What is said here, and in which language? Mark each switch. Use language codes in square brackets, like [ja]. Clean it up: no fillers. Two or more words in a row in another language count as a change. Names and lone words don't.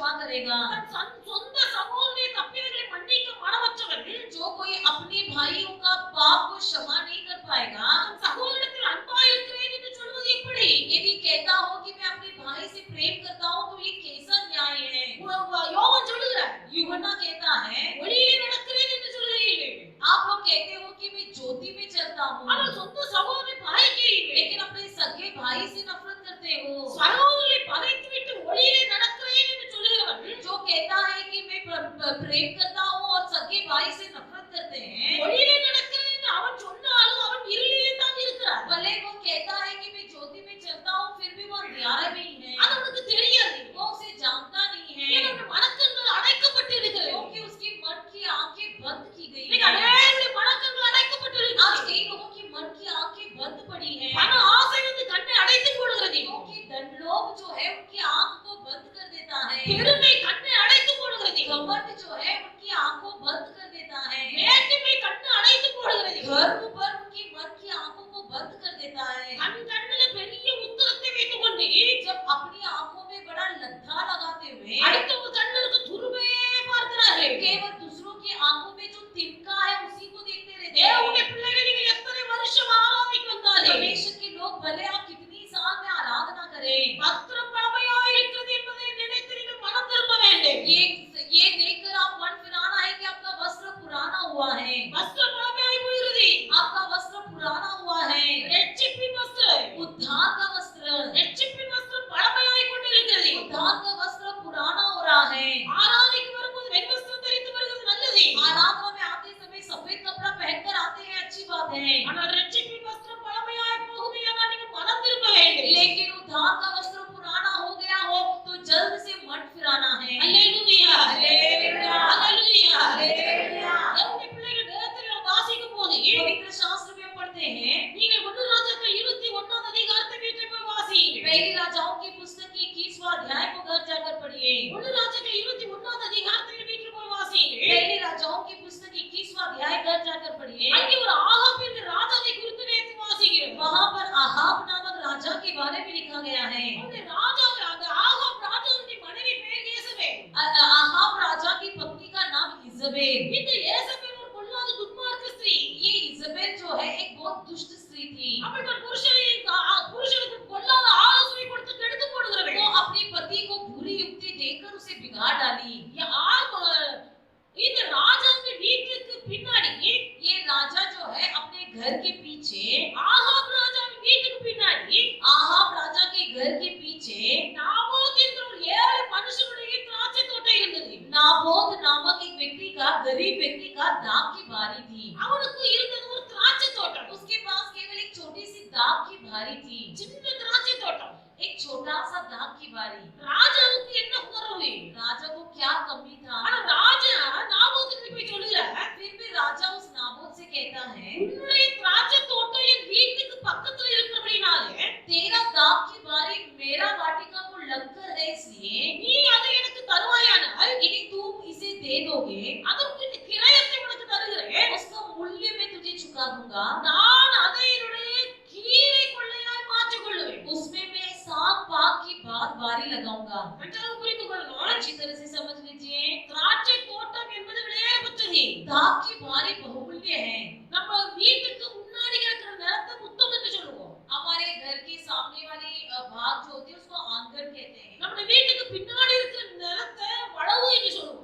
[hi] करेगा। [ta] சொந்த சகோதரனை தப்பியவர்களை மன்னிக்க மனமற்றவன் [hi] जो कोई अपने भाइयों का पाप को क्षमा नहीं कर पाएगा, [ta] சகோதரத்தில் அன்பாயிருக்கிறேன் என்று சொல்வது எப்படி? [hi] यदि कहता हो कि मैं अपने भाई से प्रेम करता हूँ तो ये कैसा न्याय है? [ta] யோவான் சொல்லுகிறார், [hi] यूहन्ना कहता है, [ta] ஒளியிலே நடக்கிறேன் என்று சொல்கிறீர்கள், [hi] आप लोग कहते हो कि मैं ज्योति में चलता हूँ, [ta] ஆனால் சொந்த சகோதரனை பகைக்கிறீர்கள். [hi] लेकिन अपने सगे भाई से नफरत करते हो। [ta] சகோதரனை பகைத்துவிட்டு ஒளியிலே நடக்கிறேன் என்று சொல்கிறவன் [hi] जो कहता है कि मैं प्रेम करता हूँ और सगे भाई से नफरत करते हैं, [ta] ஒளியிலே நடக்கிறேன் என்று அவன் சொன்னாலும் அவன் இருளிலே தான் இருக்கிறான். [hi] भले वो कहता है कि मैं ज्योति में चलता हूँ फिर भी वो अंधियारे में ही है, [ta] அது அவனுக்கு தெரியாது. [hi] वो उसे जानता नहीं है, [ta] ஏனென்றால் மனக்கண்கள் அடைக்கப்பட்டு இருக்கிறது. [hi] क्योंकि उसके मन की आंखें बंद की गई [ta] இன்னைக்கு [hi] है। [ta] அநேகருடைய மனக்கண்கள் அடைக்கப்பட்டு [hi] आज [ta] இருக்கிறது. [hi] कई लोगों की मन की आंखें बंद पड़ी है, [ta] பண ஆசை வந்து கண்ணை அடைத்து போடுகிறது. [hi] क्योंकि धनलोभ जो है उनकी आंख को बंद कर देता है, [ta] பெருமை கண்ணை அடைத்து போடுகிறது. [hi] घमंड जो है उनकी आंख को बंद कर देता है, [ta] மேட்டிமை கண்ணை அடைத்து போடுகிறது. [hi] गर्व पर उनकी मन की आंखों को बंद कर देता है। [ta] கண்ணில பெரிய உத்தரத்தை வைத்துக் கொண்டு [hi] जब अपनी आंखों में बड़ा लद्दा लगाते हुए [ta] அடுத்த ஒரு கண்ணிற்கு துருவே பார்க்கிறார்கள். [hi] केवल दूसरों की आंखों में जो तिनका है उसी को देखते रहते [ta] தேவனுடைய [hi] हैं। [ta] பிள்ளைகள் நீங்க எத்தனை வருஷம் ஆராதிக்க வந்தாலும் [hi] परमेश्वर के लोग भले आप कितनी साल में आराधना करें, [ta] வஸ்திரம் பழமையாய் இருக்கிறது என்பதை நினைத்து நீங்கள் மனம் திரும்ப வேண்டும். [hi] ये देखकर आप मन फिराना है कि आपका वस्त्र पुराना हुआ है, [ta] வஸ்திரம் பழமையாய் போகிறது. [hi] आपका वस्त्र पुराना हुआ है, [ta] ரட்சிப்பின் வஸ்திரம், [hi] उद्धार का वस्त्र, [ta] ரட்சிப்பின் வஸ்திரம் பழமையாய் கொண்டிருக்கிறது. [hi] उद्धार का वस्त्र पुराना हो रहा है। [ta] ஆராதிக்க வரும்போது வெண்வஸ்திரம் தரித்து வருகிறது நல்லது. [hi] आराधना में आते समय सफेद कपड़ा पहनकर आते हैं, अच्छी बात है, [ta] ஆனால் ரட்சிப்பின் வஸ்திரம் பழமையாய் போகுமையானால் நீங்கள் மனம் திரும்ப வேண்டும். [hi] लेकिन उद्धार का वस्त्र पुराना हो गया हो तो जल्द से मन फिराना है। [ta] அல்லேலூயா, அல்லேலூயா, அல்லேலூயா. [hi] அல்லேலூया। [ta] தேவனுடைய பிள்ளைகள் வேதத்தில் நாம் வாசிக்கும் போது [hi] पवित्र शास्त्र में पढ़ते हैं, [ta] நீங்கள் 1 ராஜாக்கள் 21 அதிகாரத்தை வீட்டில் போய் வாசியுங்கள். [hi] पहली राजाओं की पुस्तक की 21वां अध्याय को घर जाकर पढ़िए। [ta] 1 ராஜாக்கள் 21 அதிகாரத்தை வீட்டில் போய் வாசியுங்கள். [hi] पहली राजाओं की पुस्तक 21वां अध्याय घर जाकर पढ़िए। [ta] அங்கே ஒரு ஆகாப் என்ற ராஜாவை குறித்து நேத்து வாசிக்கிறோம். [hi] वहां पर आहाब नामक राजा के बारे में लिखा गया है। [ta] அந்த ராஜாவை அந்த ஆகாப் ராஜாவுடைய மனைவி பேர் யேசபேல். [hi] आहाब राजा की पत्नी का नाम इजबेल। [ta] இந்த யேசபேல் ஒரு பொல்லாத துன்மார்க்க ஸ்திரீ. [hi] ये इजबेल जो है एक बहुत दुष्ट स्त्री थी। [ta] அவள் தன் புருஷனுக்கு பொல்லாத ஆலோசனை கொடுத்து கெடுத்து போடுகிறவள். [hi] वो अपने पति को बुरी युक्ति देकर उसे बिगाड़ डाली। [ta] இந்த ராஜாவுடைய வீட்டுக்கு பின்னாடி [hi] ये राजा जो है अपने घर के पीछे, [ta] ஆகாப் ராஜாவின் வீட்டுக்கு பின்னாடி [hi] आहाब राजा के घर के पीछे [ta] நாபோத் என்ற ஒரு ஏழை மனுஷனுடைய திராட்சை தோட்டம் இருந்தது. [hi] नाबोत नामक एक व्यक्ति का, गरीब व्यक्ति का दाख की बारी थी। [ta] அவனுக்கு இருந்தது ஒரு திராட்சை தோட்டம். [hi] उसके पास केवल एक छोटी सी दाख की बारी थी, [ta] சின்ன திராட்சை தோட்டம். [hi] एक छोटा सा दाख की बारी। [ta] ராஜாவுக்கு என்ன குறைவு? [hi] राजा को क्या कमी था? [ta] ஆனா ராஜா நாபோத்துக்கு போய் சொல்லுகிறார், [hi] फिर भी राजा उस नाबोत से कहता है, [ta] உன்னுடைய திராட்சை தோட்டம் என் வீட்டுக்கு பக்கத்துல இருக்கிறபடினாலே [hi] तेरा दाख की बारी मेरा वाटिका को लगकर है, इसलिए [ta] நீ அதை எனக்கு தருவாயானால் [hi] यदि तुम इसे दे दोगे [ta] அதற்கு கிரயத்தை உனக்கு தருகிறேன். [hi] उसका मूल्य मैं तुझे चुका दूंगा। [ta] நான் அதை என்னுடைய கீரை கொள்ளையாய் மாற்றிக் கொள்ளுவேன். [hi] उसमें मैं साग पाक की बारी लगाऊंगा। [ta] நன்றாக புரிந்து கொள்ளணும். [hi] अच्छी तरह से समझ लीजिए, [ta] திராட்சை தோட்டம் என்பது விலையேறப்பட்டது. [hi] दाख की बारी बहुमूल्य है। [ta] நம்ம வீட்டுக்கு முன்னாடி இருக்கிற நிலத்தை முத்தம் என்று சொல்லுவோம். [hi] हमारे घर के सामने वाली भाग जो होती है उसको आंगन कहते हैं, [ta] நம்ம வீட்டுக்கு பின்னாடி இருக்கிற நிலத்தை வளவு என்று சொல்லுவோம்.